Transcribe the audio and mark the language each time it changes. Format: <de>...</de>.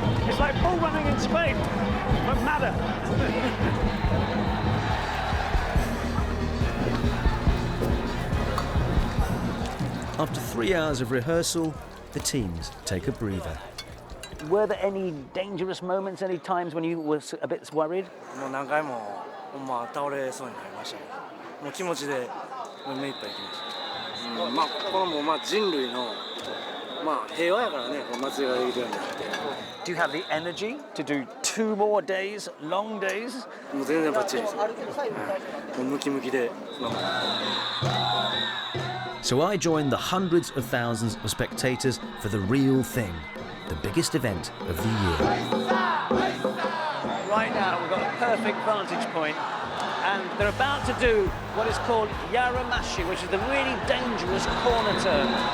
<en>It's like bull running in Spain, but madder. After 3 hours of rehearsal, the teams take a breather. Were there any dangerous moments, any times when you were a bit worried?</en> <ja>もう何回も倒れそうになりましたね。もう気持ちで目いっぱい行きました。これも人類の平和やからね、祭りができるようになって。</ja> <en>Do you have the energy to do 2 more days, long days.</en> <ja>もう全然バッチリです。もうムキムキで。</ja> <en>So I joined the hundreds of thousands of spectators for the real thing, the biggest event of the year. Right now we've got a perfect vantage point and they're about to do what is called Yaramashi, which is the really dangerous corner turn.</en>